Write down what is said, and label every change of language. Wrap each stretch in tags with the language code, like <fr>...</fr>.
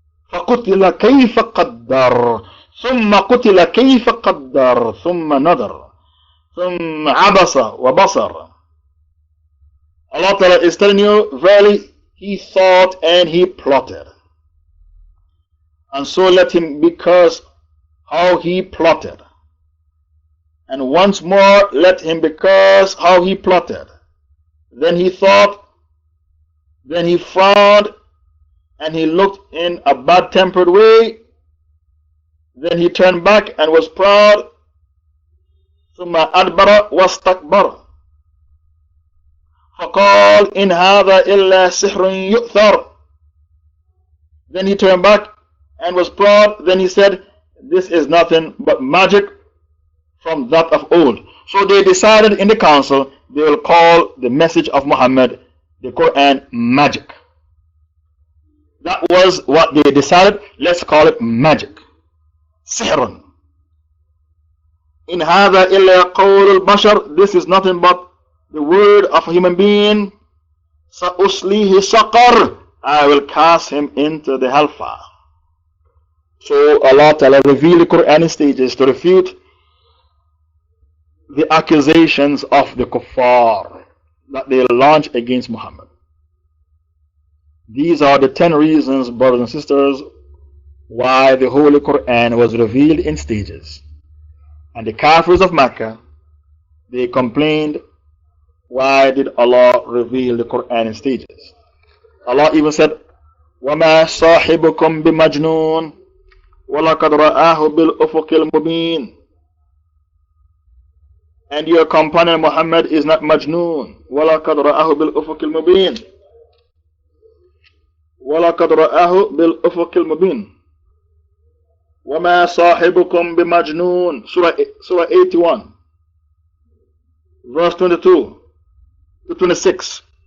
<ar>فقتل كيف قدر ثم قتل كيف قدر ثم نظر ثم عبس وبصر.</ar> <en>Allah Ta'ala is telling you, verily he thought and he plotted, and so let him be cursed how he plotted, and once more let him be cursed how he plotted. Then he thought, then he frowned, and he looked in a bad-tempered way. Then he turned back and was proud.</en> <ar>ثم أدبر واستكبر فقال إن هذا إلا سحر يؤثر.</ar> <en>Then he turned back and was proud. Then he said, this is nothing but magic from that of old. So they decided in the council they will call the message of Muhammad, the Quran, magic. That was what they decided. Let's call it magic. Sihrun. In hadha illa qawl al-bashar. This is nothing but the word of a human being. Sa'uslihi saqar. I will cast him into the hellfire. So Allah Ta'ala revealed the Quran in stages to refute the accusations of the kuffar that they launch against Muhammad. These are the 10 reasons, brothers and sisters, why the Holy Quran was revealed in stages. And the Kafirs of Mecca, they complained, why did Allah reveal the Quran in stages?</en> <ar>Allah even said, وَمَا صَاحِبُكُمْ بِمَجْنُونَ وَلَقَدْ رَآهُ بِالْأُفُقِ الْمُبِينَ.</ar> <en>And your companion Muhammad is not Majnoon.</en> <ar>وَلَقَدْ رَآهُ بِالْأُفُقِ الْمُبِينَ. وَلَقَدْ رَآهُ بِالْأُفُقِ الْمُبِينَ. وَمَا صَاحِبُكُمْ بِمَجْنُونَ.</ar> <en>Surah 81 verse 22 to 26.</en>